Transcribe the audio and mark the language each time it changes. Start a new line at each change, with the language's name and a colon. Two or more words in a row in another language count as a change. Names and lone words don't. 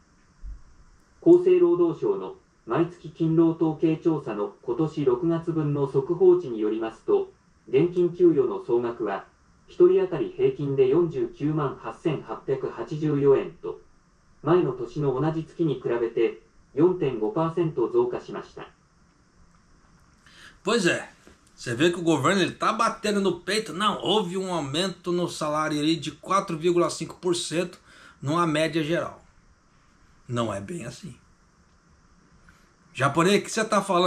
Japanese: 厚生労働省の毎月勤労統計調査の今年6月分の速報値によりますと、現金給与の総額は1人当たり平均で49万8884円と、前の年の同じ月に比べて 4.5% 増加しました。
Portuguese: Pois é, você vê que o governo ele tá batendo no peito. Não, houve um aumento no salário ali de 4,5% numa média geral. Não é bem assim. Japonês, o que você tá falando?